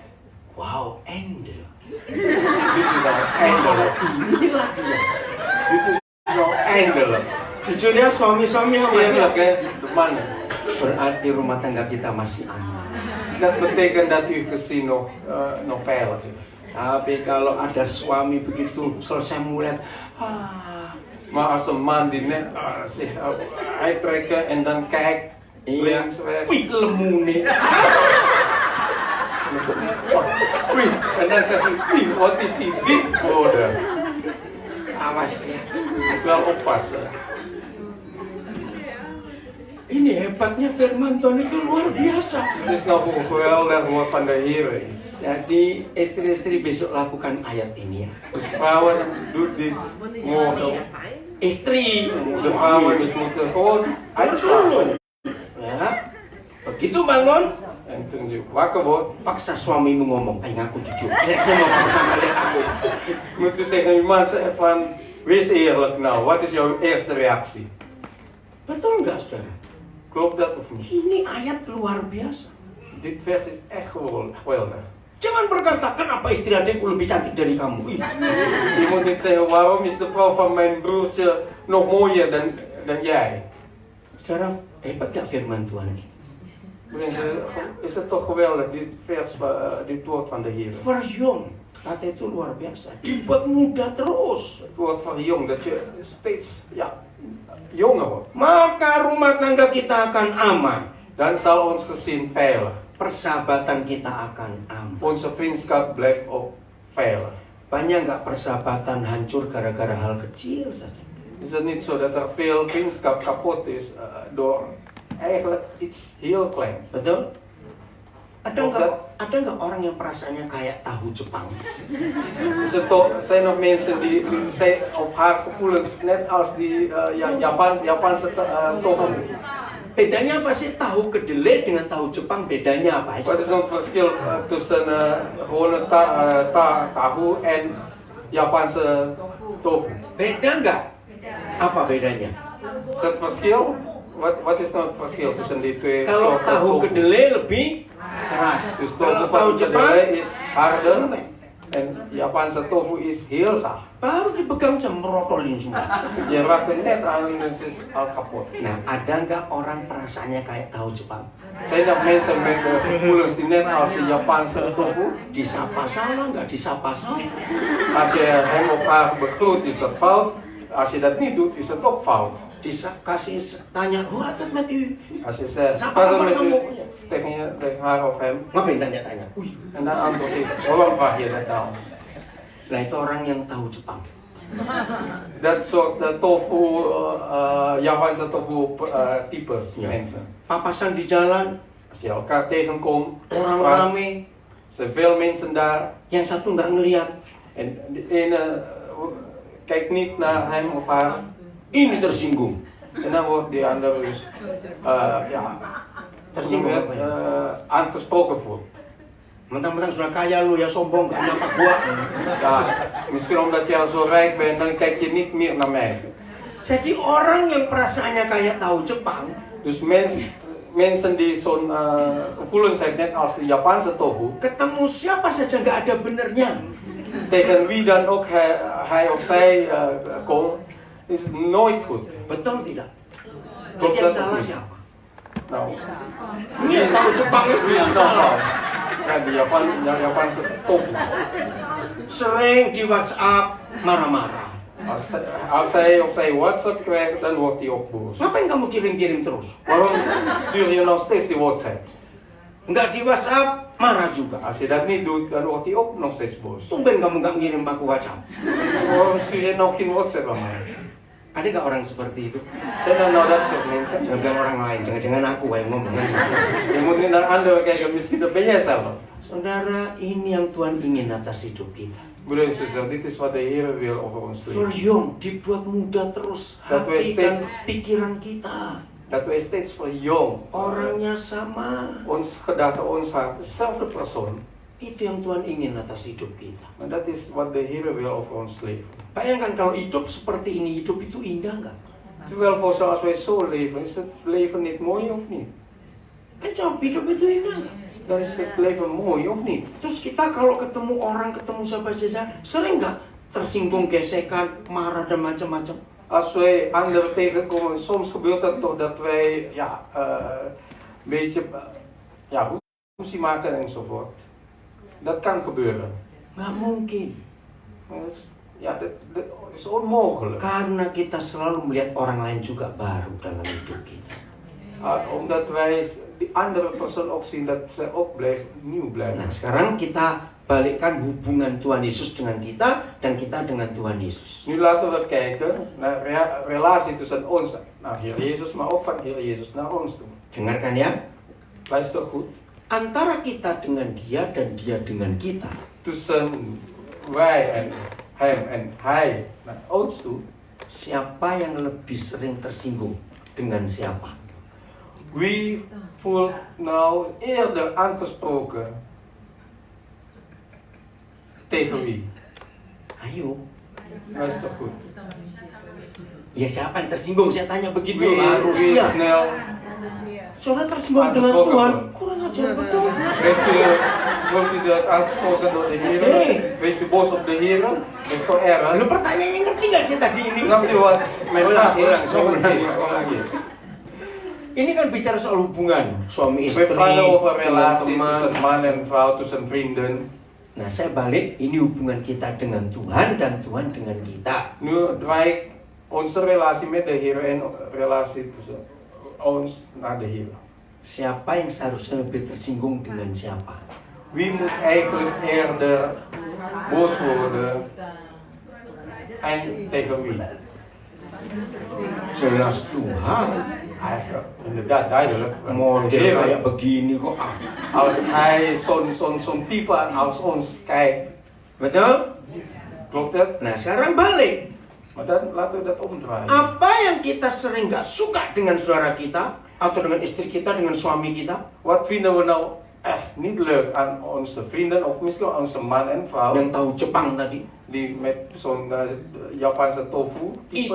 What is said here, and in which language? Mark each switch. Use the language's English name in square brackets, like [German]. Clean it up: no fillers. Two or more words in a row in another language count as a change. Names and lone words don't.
[Dutch] wow, eindelijk. Dit is dan eindelijk. [Indonesian] Inilah dia. [Dutch] Dit is nou eindelijk. [Indonesian] Jujur ya suami-suami yang masih [Dutch] Eerlijk hè, de mannen. [Indonesian] berarti rumah tangga kita masih aman. [Dutch] Dat betekent dat uw gezin nog veilig is. [Indonesian] Tapi kalau ada suami begitu selesai mulet, [Dutch] Maar als een man die net zich uittrekken en dan kijkt links, rechts. [Javanese] wih lemune. [Dutch] Wih, en dan zegt hij, wih, wat is die dik geworden? [Indonesian] Awas ya. [Dutch] Moet wel oppassen. [Indonesian] Ini hebatnya firman Tuhan itu luar biasa. [Dutch] Het is nou hoe geweldig woord van de Heer is. [Indonesian] Jadi istri-istri besok lakukan ayat ini ya. [Dutch] Dus vrouwen, doet dit morgen. [Indonesian] Istri, [Dutch] De vrouwen dus moeten gewoon uitslapen. [Indonesian] Ya, begitu bangun, [Dutch] En toen je wakker wordt, [Indonesian] paksa suamimu ngomong, ngaku jujur. Saya mau pertama lihat aku. [Dutch] moet u tegen uw man zeggen van, wees eerlijk nou, wat is jouw eerste reactie? [Indonesian] Betul nggak saudara? [Dutch] Klopt dat of niet? [Indonesian] Ini ayat luar biasa. [Dutch] Dit vers is echt geweldig. [Indonesian] Jangan berkata, kenapa istri adikku lebih cantik dari kamu? Ih, [Dutch] Je moet niet zeggen, waarom is de vrouw van mijn broertje nog mooier dan jij? [Indonesian] saudara, hebat gak firman Tuhan ini? [Dutch] Mensen, is het toch geweldig, dit vers, dit woord van de Heer. Verjong, [Indonesian] kata itu luar biasa. Dibuat muda terus. [Dutch] Het woord van jong, dat je steeds jonger wordt. [Indonesian] Maka rumah tangga kita akan aman. [Dutch] Dan zal ons gezin veilig. [Indonesian] Persahabatan kita akan aman. [Dutch] Onze vriendschap blijft ook veilig. [Indonesian] Banyak nggak persahabatan hancur gara-gara hal kecil saja? [Dutch] Is het niet zo dat er veel vriendschap kapot is door eigenlijk iets heel kleins? [Indonesian] Betul? Ada nggak orang yang perasaannya kayak tahu Jepang? [Dutch] Is het toch, zijn er mensen die zijn of haar gevoelens net als die Japanse tofu? [Indonesian] Bedanya apa sih tahu kedelai dengan tahu Jepang? Bedanya apa? [Dutch] Wat is dan het verschil tussen gewone tahu en Japanse tofu? [Indonesian] Beda nggak? Apa bedanya? [Dutch] Is het verschil? Wat is dan het verschil tussen die twee [Indonesian] Kalau [Dutch] soorten [Indonesian] tahu [Dutch] tofu? [Indonesian] kedelai lebih keras. [Dutch] Dus [Indonesian] Kalau [Dutch] tofu [Indonesian] tahu [Dutch] van [Indonesian] Jepang [Dutch] kedelai is harder [Indonesian] lembek. [Dutch] en Japanse tofu is heel zacht. [Indonesian] Baru dipegang jam merotolin semua. [Dutch] Je raakt er net aan en het is al kapot. [Indonesian] Nah, ada nggak orang perasaannya kayak tahu Jepang? [Dutch] Zijn er mensen met gevoelens die net als de Japanse tofu? [Indonesian] Disapa salah, nggak disapa salah. [Dutch] Als je hem of haar begroet is dat fout. Als je dat niet doet is het ook fout. [Indonesian] Kasih tanya, [Dutch] hoe gaat het met u? Als je zegt, [Indonesian] Siapa [Dutch] verder [Indonesian] kabar [Dutch] met u [Indonesian] kamu? [Dutch] tegen haar of hem. [Indonesian] Ngapain tanya-tanya? Wih, [Dutch] En dan antwoord ik, waarom vraag je dat nou? [Indonesian] nah itu orang yang tahu Jepang. [Dutch] Dat soort tofu, Japanse tofu types Ja. mensen. [Indonesian] Papasan di jalan, [Dutch] Als je elkaar tegenkomt, [Indonesian] orang [Dutch] spraak, [Indonesian] rame, [Dutch] zijn veel mensen daar. [Indonesian] yang satu nggak ngeliat. [Dutch] En de ene kijkt niet naar hem of haar. [Indonesian] Ini tersinggung. [Dutch] En dan wordt die andere dus [Indonesian] Tersinggung apa ya? [Dutch] aangesproken voelt. [Indonesian] Mentang-mentang sudah kaya lu ya sombong, gak dapat gua. [Dutch] Ja, misschien omdat je al zo rijk bent, dan kijk je niet meer naar mij. [Indonesian] Jadi orang yang perasaannya kayak tahu Jepang, [Dutch] Dus mensen die zo'n gevoelens hebben, net als de Japanse tofu, [Indonesian] ketemu siapa saja nggak ada benernya. [Dutch] tegen wie dan ook hij of zij komt, is het nooit goed. [Indonesian] Betul tidak? [Dutch] Klopt [Indonesian] Jadi yang [Dutch] dat of [Indonesian] salah [Dutch] niet? [Indonesian] siapa? [Dutch] Nou, [Indonesian] Ini yang tahu Jepang itu [Dutch] wie [Indonesian] yang [Dutch] is dan [Indonesian] salah. [Dutch] fout? Ja, die Japanse tofu. [Indonesian] Sering di WhatsApp marah-marah. [Dutch] Als hij of zij WhatsApp krijgt, dan wordt hij ook boos. [Indonesian] Ngapain kamu kirim-kirim terus? [Dutch] Waarom stuur je nog steeds die WhatsApp? [Indonesian] Nggak di WhatsApp, marah juga. [Dutch] Als je dat niet doet, dan wordt hij ook nog steeds boos. [Indonesian] Tumben kamu nggak ngirim aku WhatsApp. [Dutch] Waarom stuur je nog geen WhatsApp aan mij? [Indonesian] Ada nggak orang seperti itu? [Dutch] Zijn er nou dat soort mensen? [Indonesian] Jangan orang lain, jangan-jangan aku yang ngomong. [Dutch] Je moet niet naar anderen kijken, misschien dat ben jij zelf. [Indonesian] Saudara, ini yang Tuhan ingin atas hidup kita. [Dutch] Broeder en zuster, dit is wat de Heer wil over ons leven. Verjong, [Indonesian] dibuat muda terus [Dutch] Dat wij [Indonesian] hati dan [Dutch] steeds- [Indonesian] pikiran kita. [Dutch] Dat wij steeds verjong. [Indonesian] Orangnya sama. [Dutch] Ons gedachte, ons hart, dezelfde persoon. [Indonesian] Itu yang Tuhan ingin atas hidup kita. [Dutch] Maar dat is wat de Heer wil over ons leven. [Indonesian] Bayangkan kalau hidup seperti ini, hidup itu indah nggak? [Dutch] Terwijl voor zoals wij zo leven, is het leven niet mooi of niet? [Indonesian] Jawab, hidup itu indah nggak? [Dutch] Dan is het leven mooi of niet? [Indonesian] Terus kita kalau ketemu orang, ketemu siapa saja, sering nggak tersinggung, gesekan, marah dan macam-macam? [Dutch] Als wij anderen tegenkomen, soms gebeurt het toch dat wij een beetje ruzie maken enzovoort. Dat kan gebeuren. [Indonesian] Nggak mungkin. [Dutch] Maar dat is onmogelijk. [Indonesian] Karena kita selalu melihat orang lain juga baru dalam hidup kita. [Dutch] Omdat wij die andere persoon ook zien dat ze ook nieuw blijven. [Indonesian] Nah, sekarang kita balikkan hubungan Tuhan Yesus dengan kita dan kita dengan Tuhan Yesus. [Dutch] Nu laten we kijken naar relatie tussen ons, naar Heer Jezus, maar ook van Heer Jezus naar ons toe. [Indonesian] Dengarkan ya. [Dutch] Luister goed. [Indonesian] Antara kita dengan dia dan dia dengan kita. [Dutch] Tussen wij en hem en hij naar ons toe. [Indonesian] Siapa yang lebih sering tersinggung dengan siapa? [Dutch] Wie voelt nou eerder aangesproken tegen wie? [Indonesian] Ayo. [Dutch] Luister goed. [Indonesian] Ya siapa yang tersinggung? Saya tanya begitu. [Dutch] Wie [Indonesian] Harusnya. [Dutch] snel [Indonesian] Saudara tersinggung dengan Tuhan. Kurang ajar betul. [Dutch] wordt u dat aangesproken door de Heer? Nee. Weet u boos op de Heer? Dat is toch erg? [Indonesian] Lalu pertanyaannya ngerti nggak sih tadi ini? [Dutch] Snapt u wat mijn vraag is? [Indonesian] ulang lagi. Ini kan bicara soal hubungan suami [Dutch] We [Indonesian] istri, [Dutch] praten over relatie [Indonesian] teman-teman. [Dutch] tussen man en vrouw, tussen vrienden. [Indonesian] Nah, saya balik, ini hubungan kita dengan Tuhan dan Tuhan dengan kita. [Dutch] Nu draai ik onze relatie met de Heer en relatie tussen ons naar de Heer. [Indonesian] Siapa yang seharusnya lebih tersinggung dengan siapa? [Dutch] Wie moet eigenlijk eerder boos worden en tegen wie? [Indonesian] Jelas Tuhan. [Dutch] Eigenlijk, inderdaad, duidelijk. De [Indonesian] Model [Dutch] Heer, [Indonesian] kayak begini kok. [Dutch] als hij zo'n type als ons kijkt, [Indonesian] Betul? [Dutch] klopt het? [Indonesian] Nah, sekarang balik. [Dutch] Maar dan laten we dat omdraaien. [Indonesian] Apa yang kita sering gak suka dengan saudara kita, atau dengan istri kita, dengan suami kita, [Dutch] Wat vinden we nou echt niet leuk aan onze vrienden of misschien aan onze man en vrouw [Indonesian] yang tahu Jepang tadi, [Dutch] die met zo'n Japanse tofu type?